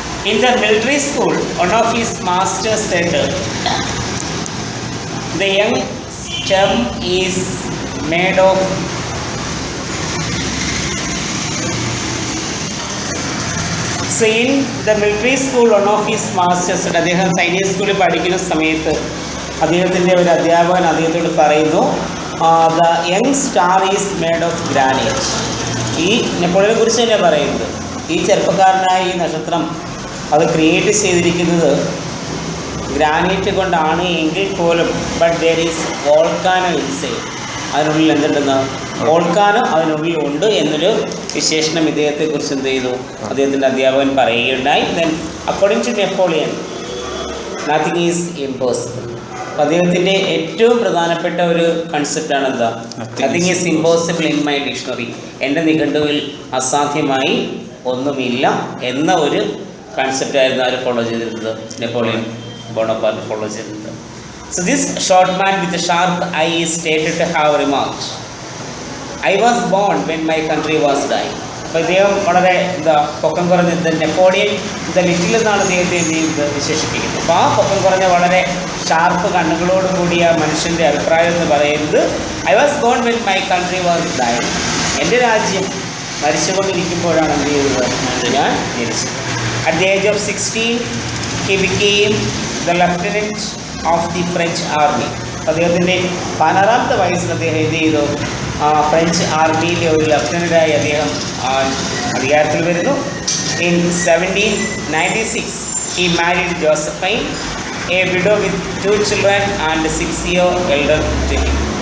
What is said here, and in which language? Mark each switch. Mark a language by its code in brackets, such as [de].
[en] In the military school, one of his masters said, "The young stem is made of So in the military school, one of his masters, [ml] അദ്ദേഹം സൈനിക സ്കൂളിൽ പഠിക്കുന്ന സമയത്ത് അദ്ദേഹത്തിൻ്റെ ഒരു അധ്യാപകൻ അദ്ദേഹത്തോട് പറയുന്നു, [en] The young star is made of granite. [ml] ഈ നെപ്പോളിയനെ കുറിച്ച് തന്നെ പറയുന്നത്, ഈ ചെറുപ്പക്കാരനായ ഈ നക്ഷത്രം അത് ക്രിയേറ്റ് ചെയ്തിരിക്കുന്നത് ഗ്രാനൈറ്റ് കൊണ്ടാണ് എങ്കിൽ പോലും [en] but there is volcano inside, [ml] അതിനുള്ളിൽ എന്തുണ്ടെന്ന്, വോൾക്കാനോ അതിനുള്ളിൽ ഉണ്ട് എന്നൊരു വിശേഷണം ഇദ്ദേഹത്തെക്കുറിച്ച് എന്ത് ചെയ്തു, അദ്ദേഹത്തിൻ്റെ അധ്യാപകൻ പറയുകയുണ്ടായി. [en] Then according to Napoleon nothing is impossible. [ml] അപ്പോൾ അദ്ദേഹത്തിൻ്റെ ഏറ്റവും പ്രധാനപ്പെട്ട ഒരു കൺസെപ്റ്റാണ് എന്താ, [en] Nothing is impossible in my dictionary. [ml] എൻ്റെ നിഘണ്ടുവിൽ അസാധ്യമായി ഒന്നുമില്ല എന്ന ഒരു കൺസെപ്റ്റായിരുന്നു ആര് ഫോളോ ചെയ്തിരുന്നത്, നെപ്പോളിയൻ ബോണപ്പാർട്ട് ഫോളോ ചെയ്തിരുന്നത്. [en] So this short man with a sharp eye is stated to have remarked, "I was born when my country was dying." [ml] അപ്പോൾ ഇദ്ദേഹം വളരെ പൊക്കം കുറഞ്ഞ നെപ്പോളിയൻ ദ ലിറ്റിൽ എന്നാണ് അദ്ദേഹത്തെ എന്ത് ചെയ്യുന്നത് വിശേഷിപ്പിക്കുന്നത്. അപ്പോൾ ആ പൊക്കം കുറഞ്ഞ വളരെ ഷാർപ്പ് കണ്ണുകളോട് കൂടിയ മനുഷ്യൻ്റെ അഭിപ്രായം എന്ന് പറയുന്നത്, [en] I was born when my country was dying. [ml] എൻ്റെ രാജ്യം മരിച്ചുകൊണ്ടിരിക്കുമ്പോഴാണ് എന്ത് ചെയ്തത്, ഞാൻ ജനിച്ചത്. [en] At the age of 16 he became the lieutenant of the French army. [ml] അദ്ദേഹത്തിൻ്റെ 16ാമത്തെ വയസ്സിൽ അദ്ദേഹം എന്ത് ചെയ്തു, ഫ്രഞ്ച് ആർമിയിലെ ഒരു ലഫ്റ്റനൻ്റായി അദ്ദേഹം അധികാരത്തിൽ വരുന്നു. [en] In 1796 he married Josephine, a widow with 2 children and 6 years elder to him.